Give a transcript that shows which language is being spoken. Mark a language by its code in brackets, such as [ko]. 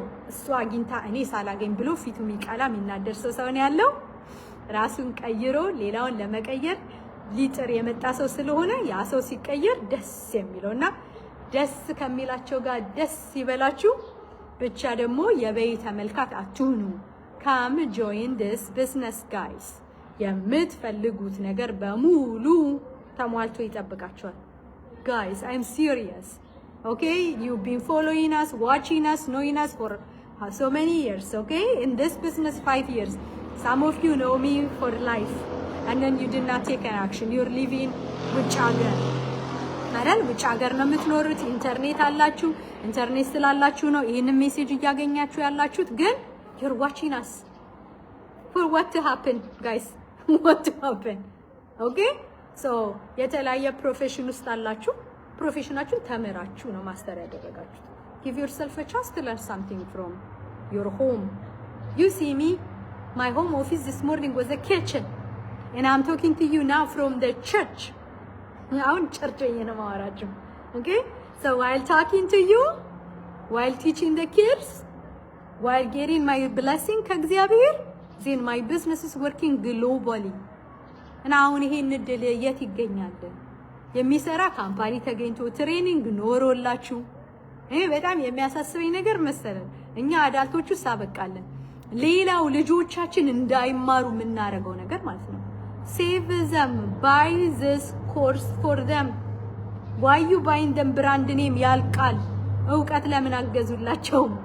[am] እሱ አግኝታ እኔ ሳላገኝ ብሎ ፊቱ የሚቀላ የሚናደር ሰው ነው ያለው። ራሱን ቀይሮ ሌላውን ለመቀየር ሊጥር የመጣ ሰው ስለሆነ ያ ሰው ሲቀየር ደስ የሚለውና ደስ ከሚላቸው ጋር ደስ ይበላችሁ። ብቻ ደግሞ የበይ ተመልካች አትሁኑ። [en] come join this business guys። [am] የምትፈልጉት ነገር በሙሉ ተሟልቶ ይጠብቃችኋል። [en] Guys, I'm serious. Okay, you've been following us, watching us, knowing us for so many years, okay? In this business 5 years. Some of you know me for life and then you did not take an action. You're living [am] ውጭ ሀገር አይደል? ውጭ ሀገር ነው የምትኖሩት። ኢንተርኔት አላችሁ። ኢንተርኔት ስላላችሁ ነው ይሄን ሜሴጅ እያገኛችሁ ያላችሁት። ግን [en] you're watching us for what to happen, guys? What to happen? Okay? So [am] የተለያየ ፕሮፌሽን ውስጥ አላችሁ። ፕሮፌሽናችሁን ተመራችሁ ነው ማስተር ያደረጋችሁት። [en] Give yourself a chance to learn something from your home. You see me, my home office this morning was a kitchen and I'm talking to you now from the church. [am] አሁን ቸርች ነው ማወራችሁ። Okay? [en] So while talking to you, while teaching the kids, while getting my blessing ከእግዚአብሔር, then my business is working globally. [am] እና አሁን ይሄን እድል የት ይገኛል? የሚሰራ ካምፓኒ ተገኝቶ ትሬኒንግ ኖሮላችሁ። ይሄ በጣም የሚያሳስበኝ ነገር መሰለን። እኛ አዳልቶቹ ሳበቃለን፣ ሌላው ልጆቻችን እንዳይማሩ የምናረገው ነገር ማለት ነው። [en] Save them, buy this course for them. Why you buying them brand name [am] ያልቃል። እውቀት ለምን አገዙላቸው?